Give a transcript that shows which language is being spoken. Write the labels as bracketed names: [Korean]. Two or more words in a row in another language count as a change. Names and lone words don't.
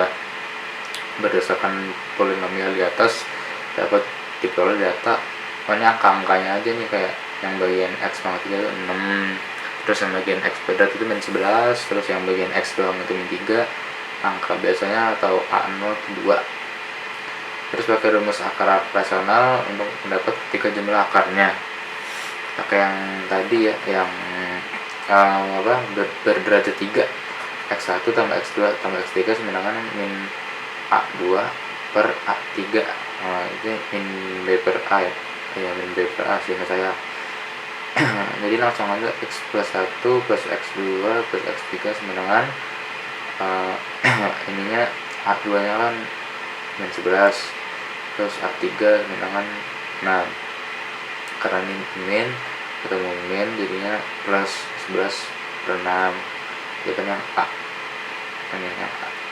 [Indonesian] Berdasarkan polinomial di atas dapat diperoleh data pokoknya angka-angkanya aja nih, kayak yang bagian x pangkat 3 itu 6, terus yang bagian x kuadrat itu min 11, terus yang bagian x doang itu min 3, angka biasanya atau a0 itu 2. Terus pakai rumus akar rasional untuk mendapat ketiga jumlah akarnya. Pakai yang tadi ya, yang berderajat 3, x1 tambah x2 tambah x3 sama dengan min a2 per a3. Itu min b per a ya, min b per a sehingga saya jadi langsung aja x plus 1 plus x2 plus x3 sama dengan ininya a2 nya kan min 11 terus a3 sama dengan 6. Karena ini min ketemu min jadinya plus 11 per 6, jadi kan yang a, ini yang a.